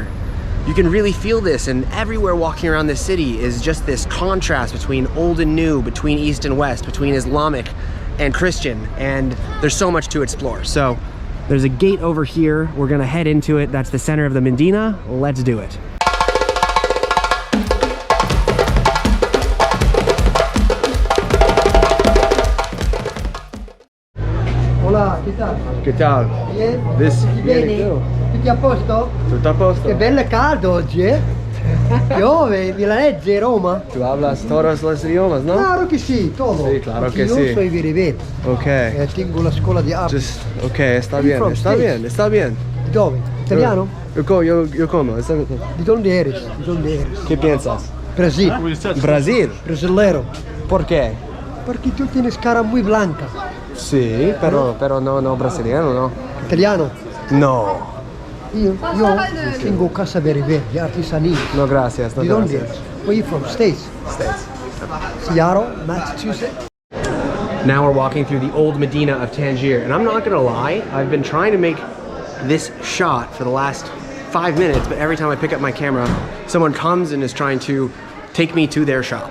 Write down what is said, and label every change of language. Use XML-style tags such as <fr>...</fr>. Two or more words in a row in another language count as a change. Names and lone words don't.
<en>You can really feel this, and everywhere walking around this city is just this contrast between old and new, between East and West, between Islamic and Christian, and there's so much to explore. So there's a gate over here. We're gonna head into it. That's the center of the Medina. Let's do it.</en> <es>Hola, che tal? Che tal? Bien?</es> <en>This</en> <it>Bene? Tutti a posto? Tutto a posto? Che bello caldo oggi, eh? Piove, milanese, Roma.</it> <es>Tú hablas todos los idiomas, ¿no? Claro que sí, todo. Sí, claro Porque que yo sí. soy bereber. Ok.</es> <it>Tengo la scuola di arte.</it> <es>Ok, está bien,</es> <en>from</en> <es>está</es> <en>States?</en> <es>bien, está bien.</es> <it>Di dove? Italiano?</it> <es>Yo como. Di donde eres? Di donde eres? ¿Qué piensas? Brasil. Brasil. Brasilero. ¿Por qué? Porque tú tienes cara muy blanca. Sí, pero no brasileño, ¿no? Italiano. No. Io tengo casa bereber, di artisanía. No, gracias. No, Di donde gracias. eres?</es> <en>Where you from? States? States. Seattle, Massachusetts. Now we're walking through the old Medina of Tangier, and I'm not gonna lie, I've been trying to make this shot for the last 5 minutes, but every time I pick up my camera, someone comes and is trying to take me to their shop.</en>